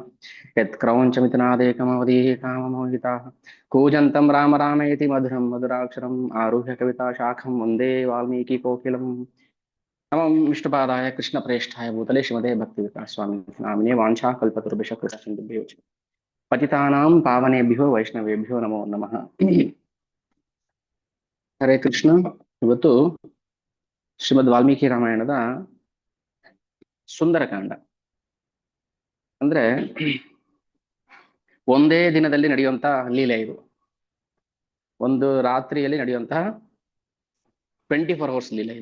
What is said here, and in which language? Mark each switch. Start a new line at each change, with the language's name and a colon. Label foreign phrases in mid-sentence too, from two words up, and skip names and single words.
Sanskrit: यत्क्रौञ्चमितनादेकमवधीः काममोहिताः कूजन्तं राम रामेति मधुरं मधुराक्षरम् आरुह्य कविताशाखं वन्दे वाल्मीकिकोकिलम्। नमः विष्णुपादाय कृष्णप्रेष्ठाय भूतले श्रीमते भक्तिविकासस्वामिनिधि नामिने वाञ्छाकल्पतरुभ्यश्च कृतासिन्धुभ्यो च पतितानां पावनेभ्यो वैष्णवेभ्यो नमो नमः।
Kannada: ಹರೇ ಕೃಷ್ಣ. ಇವತ್ತು ಶ್ರೀಮದ್ ವಾಲ್ಮೀಕಿ ರಾಮಾಯಣದ ಸುಂದರಕಾಂಡ ಅಂದ್ರೆ ಒಂದೇ ದಿನದಲ್ಲಿ ನಡೆಯುವಂತಹ ಲೀಲೆ. ಇದು ಒಂದು ರಾತ್ರಿಯಲ್ಲಿ ನಡೆಯುವಂತಹ 24 hours ಲೀಲೆ.